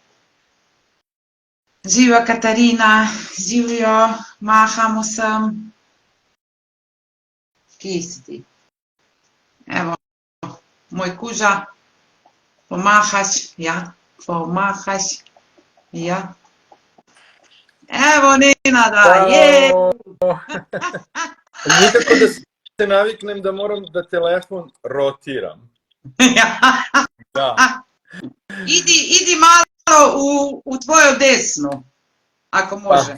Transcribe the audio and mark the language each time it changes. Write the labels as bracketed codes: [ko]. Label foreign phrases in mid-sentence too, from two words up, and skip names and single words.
[sl] Živjo Katarina, živjo, maham vsem. Kje si ti? Evo, moj kuža. Pomahaš, ja, pomahaš, ja. Evo Nenada, je! [sr] Nikako da se naviknem da moram da telefon rotiram. Da. Idi malo u tvoju desnu, ako može.